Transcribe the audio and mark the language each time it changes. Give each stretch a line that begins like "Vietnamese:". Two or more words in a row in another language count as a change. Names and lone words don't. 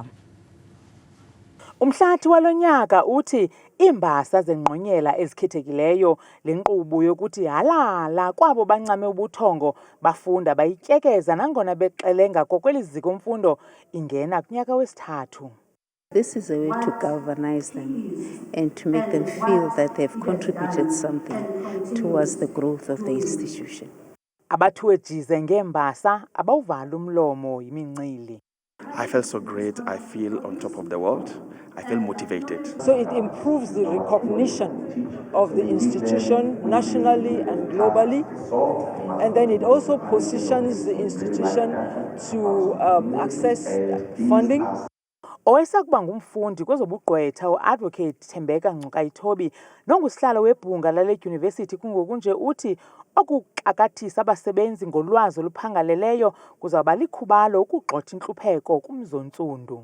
Xhosa: Umhlathi walonyaka uthi iimbasa zengqonyela ezikhethekileyo le nkqubo yokuthi halala kwabo bancame ubuthongo bafunda bayityekeza nangona bexelenga kokweli ziko mfundo ingena kunyaka wesithathu.
English: This is a way to galvanize them and to make them feel that they've contributed something towards the growth of the institution.
Xhosa: Abathuwe jize ngeembasa abawuvala umlomo yimincili.
English: I feel so great. I feel on top of the world. I feel motivated. So it improves the recognition of the institution nationally and globally. And then it also positions the institution to access funding.
Xhosa: Owayesakuba ngumfundi kwezobugqwetha uAdvocate Thembeka Ngcukaitobi nongusihlalo webhunga lale dyunivesithi kungoku nje uthi okuxakathisa abasebenzi ngolwazi oluphangaleleyo kuzawuba likhubalo ukugxotha intlupheko kumzontsundu.